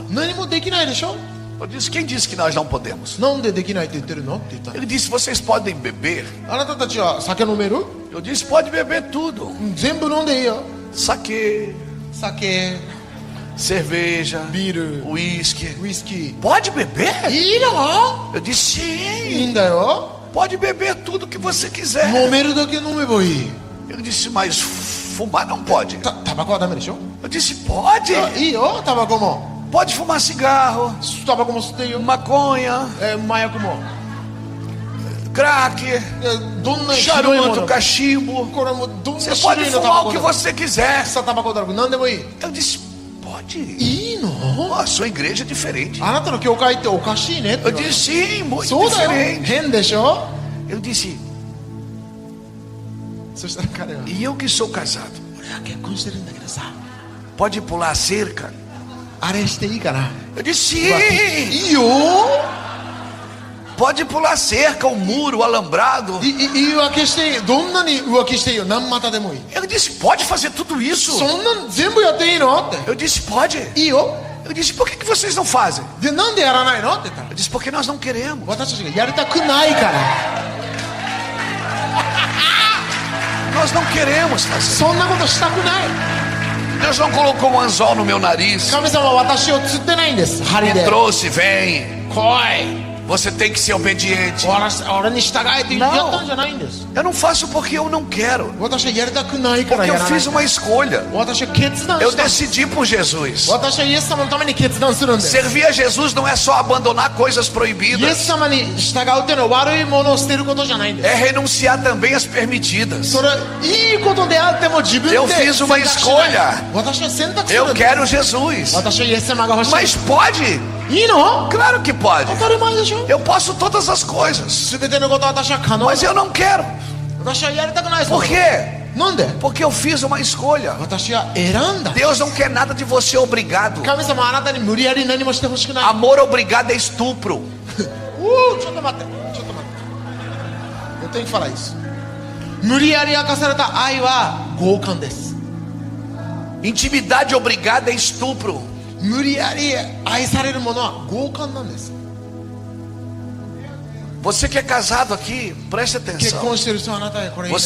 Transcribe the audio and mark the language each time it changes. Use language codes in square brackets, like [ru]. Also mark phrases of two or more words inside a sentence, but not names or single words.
[ja] 何もできないでしょ [pt] Eu disse: quem disse que nós não podemos? [ja] なんでできないって言ってるのって言ったの [pt] Ele disse: vocês podem beber? [ja] あなたたちは酒飲める [pt] Eu disse: pode beber tudo. [ja] 全部飲んでいいよ [pt] Saquê, [ja] 酒 [pt] cerveja, [ja] ビール [pt] uísque. [ja] ウイスキー [pt] Pode beber? [ja] いいの [pt] Eu disse: [ja] いい [pt] sim. [ja] んだよ [pt] Pode beber tudo que você quiser. [ja] 飲めるだけ飲めばいい [pt] Ele disse: mas fumar não pode. [ja] タバコはダメでしょ [pt] Eu disse: pode. [ja] いいよタバコも [pt] Pode fumar cigarro, [ja] タバコも吸っていいよ [pt] maconha, [ja] 麻薬も [pt] crack, [ja] どんな種類も [pt] charuto, cachimbo. [ja] これもどんな [pt] Você [ja] 種 [pt] pode [ja] 類のタ [pt] fumar [ja] バ [pt] o [ja] コ [pt] que [ja] だ [pt] você quiser. [ja] 草タバコだろ何でもいい [pt] Eu disse: pode. [ja] いいいの？ [pt] Oh, a sua igreja é diferente. [ja] あなたの教会っておかしいねって [pt] Eu [ja] 言われて。 [pt] disse, sim, muito [ja] そうだよ、 [pt] diferente. [ja] 変でしょ。 [pt] Eu disse, [ja] そしたら彼は [pt] e eu que sou casado, [ja] 俺は結婚してるんだけどさ、 [pt] pode pular a cerca? [ja] あれしていいかな。 [pt] Eu disse, [ja] い [pt] sim, [ja] いよ。 [pt] pode pular a cerca, o muro, o alambrado. [ja] 言い訳していい。どんなに浮気していいよ。何股でもいい。 [pt] Eu disse, pode fazer tudo isso? [ja] そんなん全部やっていいのって。 [pt] Eu disse, pode. [ja] いいよ。 [pt] Eu disse, por que vocês não fazem? [ja] で、なんでやらないのって言ったら、 [pt] Eu disse, porque nós não queremos. [ja] 私たちがやりたくないから。 [pt] Nós não queremos fazer. [ja] そんなことしたくない。 [pt] Deus não colocou um anzol no meu nariz. [ja] 神様は私を釣ってないんです。針 [pt] Me [ja] で。 [pt] trouxe, vem. [ja] 来い。 [pt] Você tem que ser obediente. [ja] 俺に従えって言ったんじゃないんです。 [pt] Eu não faço porque eu não quero. [ja] 私はやりたくないから [pt] Porque [ja] や [pt] eu [ja] らない。 [pt] fiz uma escolha. [ja] 私は決断 [pt] Eu [ja] した。 [pt] decidi por Jesus. [ja] 私はイエス様のために決断するんです。 [pt] Servir a Jesus não é só abandonar coisas [ja] イエ [pt] proibidas. [ja] ス様に従うっていうのは悪いものを捨てることじゃないんです。 [pt] É renunciar também às permitidas. [ja] それはいいことであっても自分で [pt] Eu [ja] 選 [pt] fiz [ja] 択 [pt] uma [ja] しない。 [pt] escolha. [ja] 私は選択する [pt] Eu [ja] んです。 [pt] quero Jesus. [ja] 私はイエス様が欲しい。 [pt] Mas pode? [ja] いいの？ [pt] Claro que pode. [ja] 当たり前でしょ。 [pt] Eu posso todas as coisas. [ja] すべてのことは私は可能。 [pt] Mas eu não quero. [ja] 私はやりたくないです。 [pt] Por quê? [ja] なんで？ [pt] Porque eu fiz uma escolha. [ja] 私は選んだ。 [pt] Deus não quer nada de você obrigado. [ja] 神様はあなたに無理やり何もしてほしくない。 [pt] Amor obrigado é estupro. [ja] ちょっと待って、ちょっと待って。 [pt] Eu tenho que falar isso. [ja] 無理やり明かされた愛は強姦です。 [pt] Intimidade obrigada é estupro. [ja] 無理やり愛されるものは強姦なんです。 [pt] Você que é casado aqui, preste [ja] 結 [pt] atenção. [ja] 婚してる人はあなたへこれ言いなさ